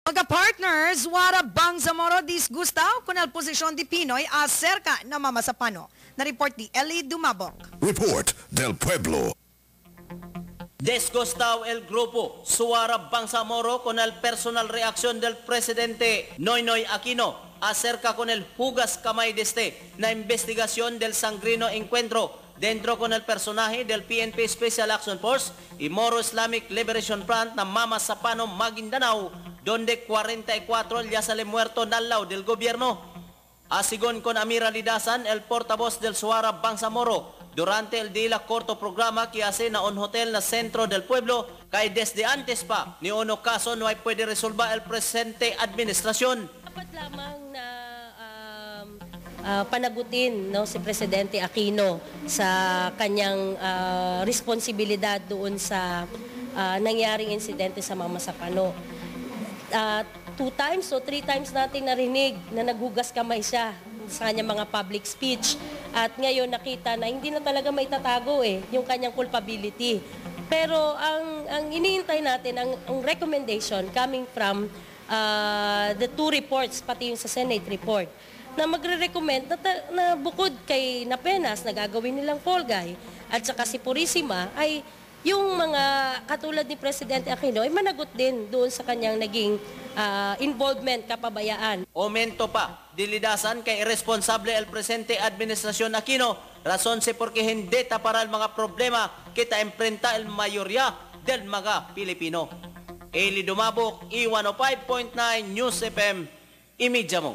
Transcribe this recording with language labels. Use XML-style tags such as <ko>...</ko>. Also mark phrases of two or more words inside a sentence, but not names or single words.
<cbk>Mga partners, wara Bangsamoro disgustaw con el posisyon di Pinoy acerca na mamasapano. Na-report di Eli Dumabok. Report del Pueblo. Desgustado el grupo Suara Bangsamoro con el personal reacción del presidente Noynoy Aquino acerca con el</cbk> <tl>hugas kamay</tl> <cbk>de na investigación del sangrino encuentro dentro con el personaje del PNP Special Action Force y Moro Islamic Liberation Front na Mama Sapano Maguindanao, donde 44 ya sale muerto al lado del gobierno. Asigon con Amira Lidasan, el portavoz del Suara Bangsamoro, durante el día corto programa que hace na un hotel na centro del pueblo, kay desde antes pa, ni uno caso no ay pwede resolver el presente administrasyon.</cbk> <tl>Dapat lamang na panagutin si Presidente Aquino sa kanyang responsibilidad doon sa nangyaring insidente sa Mama Sapano. 2 times o 3 times natin narinig na naghugas kamay siya sa kanyang mga</tl> <en>public speech.</en> <tl>At ngayon nakita na hindi na talaga maitatago yung kanyang culpability. Pero ang iniintay natin, ang</tl> <en>recommendation coming from the 2 reports,</en> <tl>pati yung sa Senate report, na magre-recommend na bukod kay Napenas na gagawin nilang Polgay at saka si Purisima ay yung mga katulad ni Presidente Aquino ay managot din doon sa kanyang naging involvement, kapabayaan.</tl> <cbk>Aumento pa, dilidasan kay irresponsable el presente administrasyon Aquino, rason si porque hindi taparal mga problema kita enfrenta el mayorya del mga Pilipino. Eli Dumabok, E105.9 News FM, imidya mo.</cbk>